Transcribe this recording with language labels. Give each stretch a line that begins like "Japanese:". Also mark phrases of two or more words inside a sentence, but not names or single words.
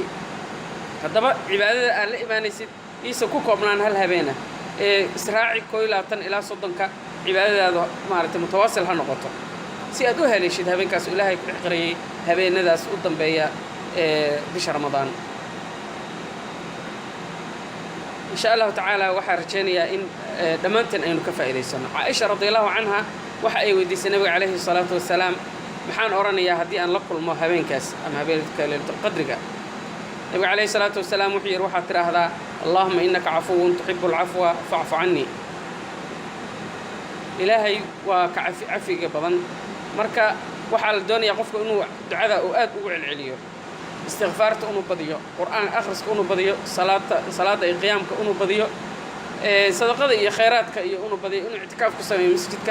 Somali: haddaba cibaadada aan la imaanaysid isa ku koobnaan hal habeena ee israaci 22 ilaa 30 cibaadadaadu maaragtay mutawaasil ha noqoto si aad u helishid habeenkaas Ilaahay ku xaqriyay habeenadaas u dambeeya ee bisha Ramadaan.
Arabic: إن شاء الله تعالى
Somali: waxa rajeenaya in dhamaanteen aynu ka faa'iideysano. Aisha
Arabic: رضي الله عنها
Somali: waxa ay weydiisay Nabiga Kaleey
Arabic: الصلاة والسلام
Somali: maxaan oranayaa haddii aan la kulmo habeenkaas ama habeenka Laylatul Qadriga. Nabiga Kaleey
Arabic: الصلاة والسلام
Somali: wuxuu yiri waxa tiraahdaa
Arabic: اللهم إنك عفو تحب العفو فاعف عني.
Somali: Ilaahay waa ka cafiga badan marka waxa la doonayaa qofku inuu ducada oo aad ugu celceliyo, istighfaarta inuu badiyo, quraan akhriska inuu badiyo, salaada iyo qiyaamka inuu badiyo, sadaqada iyo khayraadka iyo inuu badiyo, inuu i'tikaaf ku sameeyo masjidka.